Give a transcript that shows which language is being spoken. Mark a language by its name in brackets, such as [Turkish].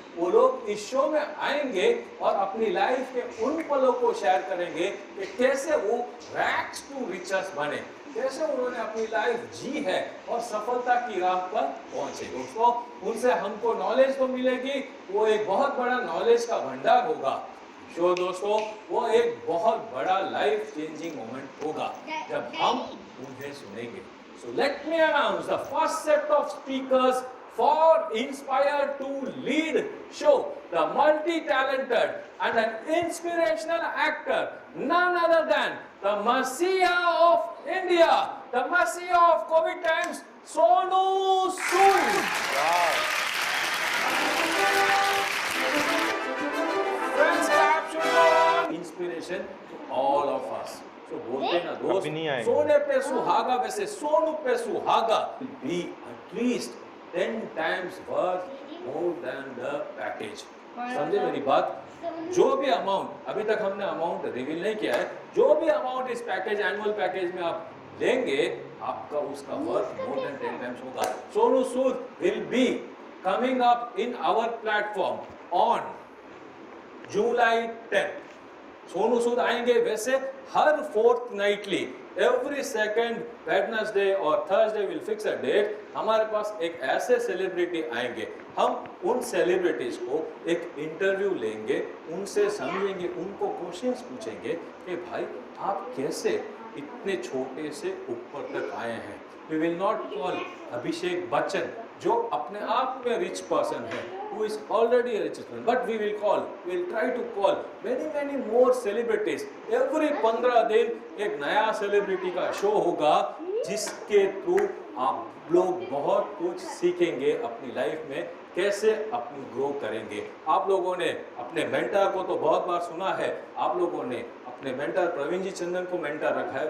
[Hindi] वो लोग इस शो में आएंगे और अपनी लाइफ के उन पलों को शेयर करेंगे कि कैसे वो रैग्स टू रिचेस बने, कैसे उन्होंने अपनी लाइफ जी है और सफलता की राह पर पहुंचे. दोस्तों, उनसे हमको नॉलेज तो मिलेगी, वो एक बहुत बड़ा नॉलेज का भंडार होगा. शो दोस्तों, वो एक बहुत बड़ा लाइफ चेंजिंग मोमेंट होगा जब हम उन्हें सुनेंगे. [English] So let me announce the first set of speakers for Inspire to Lead show. The multi-talented and an inspirational actor, none other than the Messiah of India, the Messiah of COVID times, Sonu Sood. Friends, capture inspiration to all of us. [Hindi] तो बोलते ना दोस्त, सोने पे सुहागा वैसे सोनू पे सुहागा [English] be at least 10 times worth more than the package. [Hindi] समझे मेरी बात? जो भी अमाउंट, अभी तक हमने अमाउंट रिवील नहीं किया है, जो भी अमाउंट इस पैकेज, एनुअल पैकेज में आप लेंगे, आपका उसका वर्थ मोर देन 10 टाइम्स होगा. [English] Sonu Sood will be coming up in our platform on July 10th. [Hindi] Sonu Sood आएंगे. वैसे हर [English] Fortnightly, every second Wednesday और Thursday will fix a date. [Hindi] हमारे पास एक ऐसे सेलिब्रिटी आएंगे, हम उन सेलिब्रिटीज को एक इंटरव्यू लेंगे, उनसे समझेंगे, उनको क्वेश्चंस पूछेंगे कि भाई आप कैसे इतने छोटे से ऊपर तक आए हैं. [English] we will not call Abhishek Bachchan [Hindi] जो अपने आप में रिच पर्सन है, [English] who is already a richest man, but we will try to call many more celebrities. [Hindi] Every 15 दिन एक नया सेलिब्रिटी का शो होगा जिसके थ्रू आप लोग बहुत कुछ सीखेंगे अपनी लाइफ में, कैसे अपनी ग्रो करेंगे. आप लोगों ने अपने मेंटर को तो बहुत बार सुना है, आप लोगों ने अपने मेंटर प्रवीण जी चंदन को मेंटर रखा है.